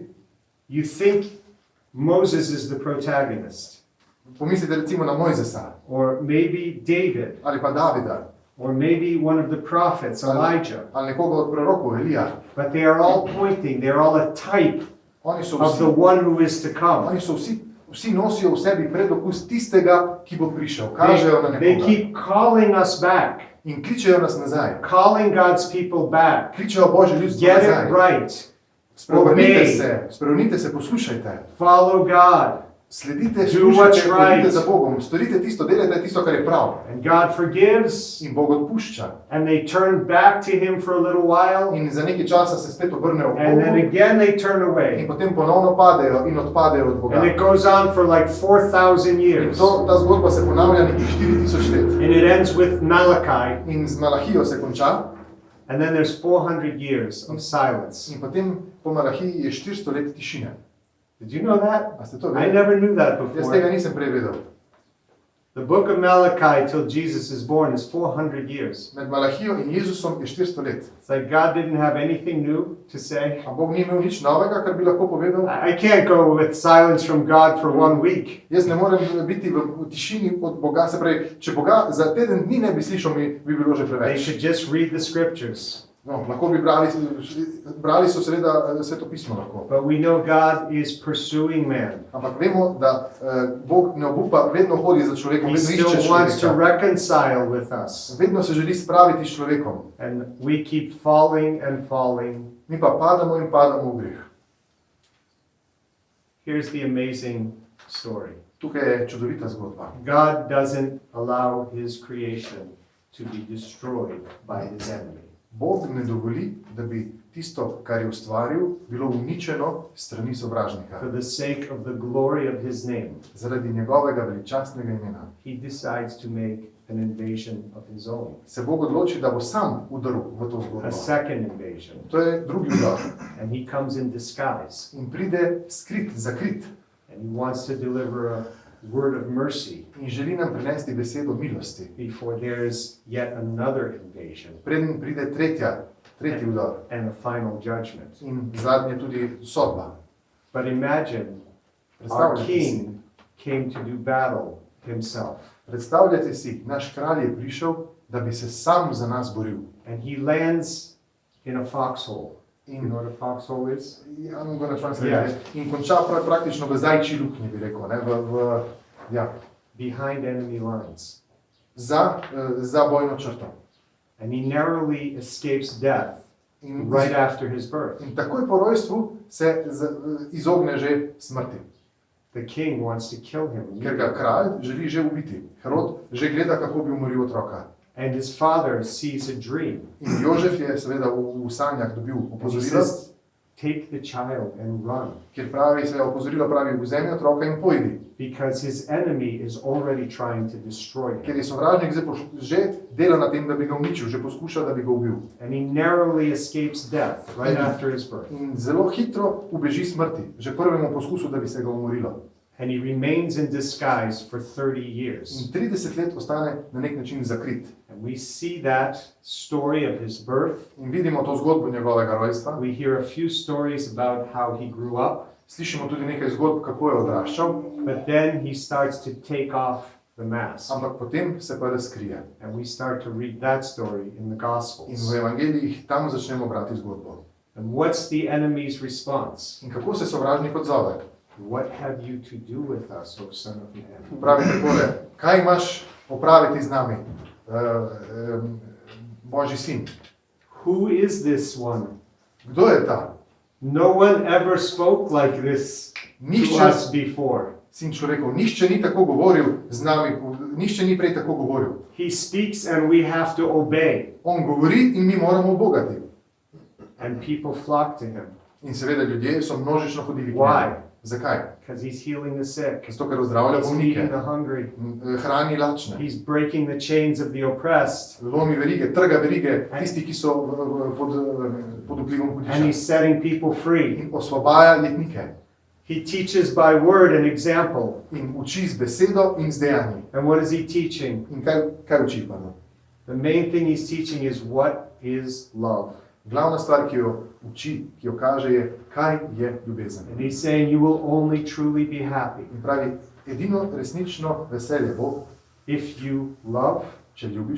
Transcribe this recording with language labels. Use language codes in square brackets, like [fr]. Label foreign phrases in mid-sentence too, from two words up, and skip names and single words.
[en] You think Moses is the protagonist, [sl] Pomislite recimo na Mojzesa [en] or maybe David, [sl] ali pa Davida [en] or maybe one of the prophets, Elijah. [sl] ali nekoga od prorokov, Elija. [en] But they are all pointing, they're all a type [sl] Oni so [en] of the [sl] vsi, [en] one who is to come. [sl] oni so vsi nosijo v sebi predokus tistega, ki bo prišel. Kažejo na [en] They [sl] nekoga [en] keep calling us back, [sl] in kličejo nas nazaj. [en] calling God's people back. [sl] Kličejo Božje ljudstvo [en] Get it [sl] nazaj. [en] right. [sl] Spremenite se, poslušajte. [en] Follow God. [sl] Sledite, [en] Do what's [sl] slušajte, [en] right. [sl] pojdite za Bogom. Storite tisto, delajte tisto, kar je prav. [en] And God forgives, [sl] In Bog odpušča. [en] and they turn back to Him for a little while, [sl] In za nekaj časa se spet obrnejo k [en] and then [sl] Bogu. [en] again they turn [sl] In [en] away. [sl] potem ponovno padejo in odpadejo od Boga. [en] And it goes on for like 4,000 [sl] In [en] years. [sl] ta zgodba se ponavlja nekih 4000 let. [en] And it ends with Malachi, [sl] In z Malahijo se konča. [en] and then there's 400 years of silence. [sl] In potem po Malahiji je 400 let tišine. [en] Did you know that? [sl] A ste to [en] I [sl] vedeli? [en] never knew that [sl] Jaz tega [en] before. [sl] nisem prej vedel. [en] The book of Malachi till Jesus is born is 400 years. [sl] Med Malahijo in Jezusom je 400 let. [en] It's like God didn't have anything new to say. [sl] A Bog ni imel nič novega, kar bi lahko povedal? [en] I can't go with silence from God for 1 week. [sl] Jaz ne morem biti v tišini od Boga, se pravi, če Boga za teden dni ne bi slišal, bi bilo že [en] They [sl] preveč. [en] should just read the scriptures. [sl] No, lahko bi brali so seveda Sveto pismo lahko. [en] But we know God is pursuing man. [sl] Ampak vemo, da Bog ne obupa, vedno hodi za človekom, [en] He [sl] vedno išče [en] still wants to [sl] človeka. [en] reconcile with us. [sl] Vedno se želi spraviti s človekom. [en] And we keep falling and falling. [sl] Mi pa padamo in padamo v greh. [en] Here's the amazing story. [sl] Tukaj je čudovita zgodba. [en] God doesn't allow his creation to be destroyed by his enemy. [sl] Bog ne dovoli, da bi tisto, kar je ustvaril, bilo uničeno strani sovražnika. [en] For the sake of the glory of his name, [sl] Zaradi njegovega veličastnega imena. [en] he decides to make an invasion of his own, [sl] Se Bog odloči, da bo sam udaril v to [en] a [sl] zgodbo. [en] second invasion. [sl] To je drugi udar. [en] And he comes in disguise, [sl] In pride skrit, zakrit. [en] and he wants to deliver a word of mercy [sl] In želi nam prinesti besedo milosti. [en] before there's yet another invasion [sl] Preden pride tretji udar. [en] and a final judgment. [sl] In zadnje tudi sodba. [en] But imagine our [sl] Predstavljate si, [en] king came to do battle himself, [sl] predstavljate si, naš kralj je prišel, da bi se sam za nas boril. [en] and he lands in a foxhole. You [sl] In [en] know what a foxhole is? I'm gonna translate it. [sl] In konča praktično v zajčji luknji, bi rekel, ne? Ja, [en] Behind enemy lines. [sl] za bojno črto. [en] And he narrowly escapes death [sl] In, [en] right after his birth. [sl] in takoj po rojstvu se izogne že smrti, [en] The king wants to kill him. [sl] ker ga kralj želi že ubiti. Herod že gleda, kako bi umoril otroka. [en] And his father sees a dream. [sl] In Jožef je seveda v sanjah dobil [en] And he [sl] opozorilo, [en] says, take the child and run, [sl] kjer pravi, seveda opozorilo pravi, vzemi otroka in pojdi, [en] because his enemy is already trying to destroy [sl] ker [en] him. [sl] je sovražnik zdaj že delal na tem, da bi ga uničil, že poskušal, da bi ga ubil. [en] And he narrowly escapes death right after his birth. [sl] In zelo hitro ubeži smrti, že prvemu poskusu, da bi se ga umorilo. [en] And he remains in disguise for 30 [sl] In [en] years. [sl] 30 let ostane na nek način zakrit. [en] And we see that story of his birth. [sl] In vidimo to zgodbo njegovega rojstva. [en] We hear a few stories about how he grew up, [sl] Slišimo tudi nekaj zgodb, kako je odraščal, [en] but then he starts to take off the mask. [sl] ampak potem se pa razkrije. [en] And we start to read that story in the [sl] In [en] Gospels. [sl] v evangelijih tam začnemo brati zgodbo. [en] And what's the enemy's response? [sl] In kako se sovražnik odzove? [en] What have you to do with us, O Son of Man? [sl] Pravi takole, kaj imaš opraviti z nami, Božji sin? [en] Who is this one? [sl] Kdo je ta? [en] No one ever spoke like this to [sl] Nihče, [en] us before. [sl] sin človekov, nihče ni tako govoril z nami, nihče ni prej tako govoril. [en] He speaks and we have to obey. [sl] On govori in mi moramo ubogati. [en] And people flock to him. [sl] In seveda ljudje so množično hodili k [en] Why? [sl] njemu. Zakaj? [en] Because he's healing the sick. [sl] Zato, ker ozdravlja [en] He's feeding [sl] bolnike, [en] the hungry. [sl] hrani lačne, [en] He's breaking the chains of the oppressed. [sl] lomi verige, trga verige, tisti, ki so pod vplivom [en] And [sl] hudiča. [en] he's setting people free. [sl] In osvobaja jetnike. [en] He teaches by word and example. [sl] In uči z besedo in z dejanji. [en] And what is he teaching? [sl] In kaj uči? Pardon? [en] The main thing he's teaching is what is love. [sl] Glavna stvar, ki jo uči, ki jo kaže, je, kaj je ljubezen. [en] And he's saying you will only truly be happy [sl] In pravi, edino resnično veselje bo, [en] if you love [sl] če ljubiš